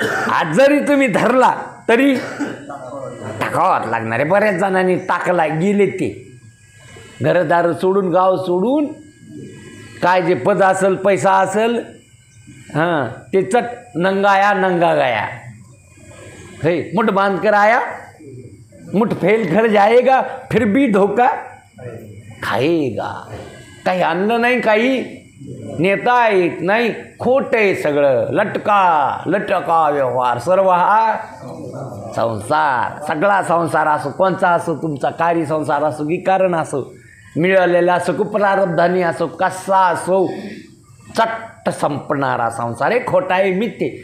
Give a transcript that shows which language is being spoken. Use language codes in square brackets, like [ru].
[mr] आज जरी तुम्ही धरला तरी टाकावंच लागणार आहे. बऱ्याच जणांनी टाकला, गेले ते घरदार सोडून, गाव सोडून, काय जे पद असेल पैसा असेल, हां ते चट [hi] नंगाया नंगा गया. मुठ बांध कर आया, मुठ फेल कर जाएगा, फिर भी धोखा खाएगा. [mr] काही आणलं नाही, काही नेता येत नाही, खोट आहे सगळं. लटका व्यवहार, सर्व हा संसार. सगळा संसार असो, कोणचा असो, तुमचा कार्य संसार असो की कारण असो, मिळालेला असो की प्रारब्धानी असो, कसा असो, चट्ट संपणारा संसार हे खोटा आहे, मिथ्य.